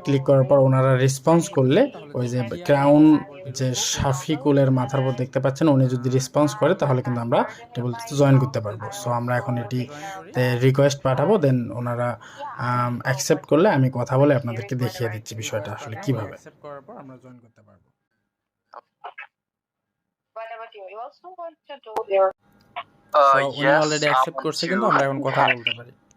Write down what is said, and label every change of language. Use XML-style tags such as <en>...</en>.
<bn>Click করার পর ওনারা রেসপন্স করলে, ওই যে ক্রাউন যে শাফিকুলের মাথার উপর দেখতে পাচ্ছেন, উনি যদি রেসপন্স করে তাহলে কিন্তু আমরা টেবিলটিতে জয়েন করতে পারবো। সো আমরা এখন এটিতে রিকোয়েস্ট পাঠাবো, দেন ওনারা অ্যাকসেপ্ট করলে আমি কথা বলে আপনাদেরকে দেখিয়ে দিচ্ছি বিষয়টা আসলে কীভাবে। অ্যাকসেপ্ট করার পর আমরা জয়েন করতে পারবো।</bn> <en>What about you? You also want to do your</en> <bn>উনি অলরেডি অ্যাকসেপ্ট করছে, কিন্তু আমরা এখন কথা বলতে পারি।</bn>